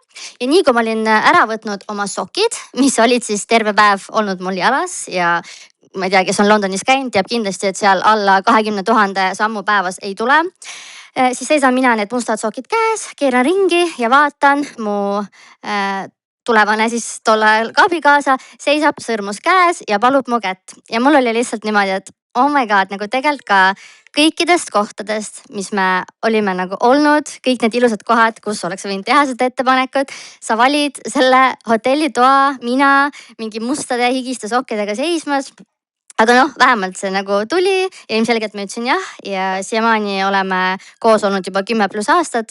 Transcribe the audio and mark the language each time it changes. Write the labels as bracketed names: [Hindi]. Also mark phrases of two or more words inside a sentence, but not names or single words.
[Estonian] Ja nii kui ma olin ära võtnud oma sokid, mis olid siis terve päev olnud mul jalas ja ma ei tea, kes on Londonis käinud, teab kindlasti, et seal alla 20 000 sammu päevas ei tule. Siis seisan mina need mustad sokid käes, keeran ringi ja vaatan mu tulevane siis tol ajal ka abikaasa seisab sõrmus käes ja palub mu kätt. Ja mul oli lihtsalt niimoodi, et [English] oh my god, [Estonian] nagu tegelikult ka kõikidest kohtadest, mis me olime nagu olnud, kõik need ilusad kohad, kus oleks võinud teha seda ettepanekut. Sa valid selle hotellitoa, mina mingi mustade higiste sokkidega seismas. Aga noh, vähemalt see nagu tuli ja ilmselgelt ma ütlesin jah ja siiamaani oleme koos olnud juba 10+ aastat.